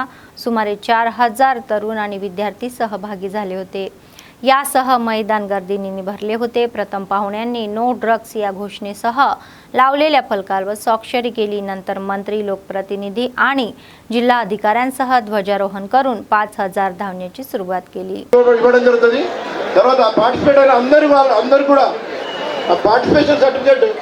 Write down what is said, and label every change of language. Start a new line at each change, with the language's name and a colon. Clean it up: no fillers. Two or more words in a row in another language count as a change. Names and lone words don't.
Marathi: सुमारे 4,000 तरुण आणि विद्यार्थी सहभागी झाले होते. यासह मैदान गर्दीने भरले होते. प्रथम पाहुण्यांनी
English: no drugs
Marathi: या घोषणेसह लावलेल्या फलकावर स्वाक्षरी केली. नंतर मंत्री, लोकप्रतिनिधी आणि जिल्हा अधिकाऱ्यांसह ध्वजारोहण करून 5,000 धावण्याची सुरुवात केली.
Telugu: తర్వాత పార్టిసిపేట్ అయిన అందరూ కూడా ఆ
English: participation certificate.